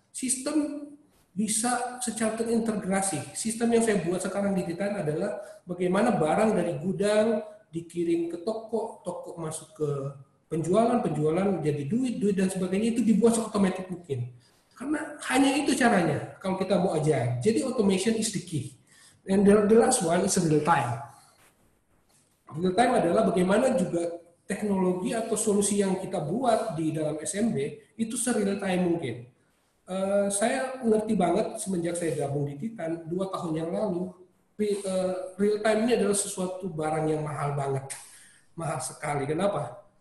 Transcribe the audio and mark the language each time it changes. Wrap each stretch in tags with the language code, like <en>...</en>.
<id>Sistem bisa secara terintegrasi. Sistem yang saya buat sekarang di Titan adalah bagaimana barang dari gudang dikirim ke toko, toko masuk ke penjualan jadi duit dan sebagainya itu dibuat seotomatis mungkin. Karena hanya itu caranya kalau kita mau agile.</id> <en>Jadi automation is the key. And the last one is real time.</en> <id>Real time adalah bagaimana juga teknologi atau solusi yang kita buat di dalam SMB itu se-real time mungkin. Saya ngerti banget semenjak saya gabung di Titan 2 tahun yang lalu, real time ini adalah sesuatu barang yang mahal banget. Mahal sekali. Kenapa?</id>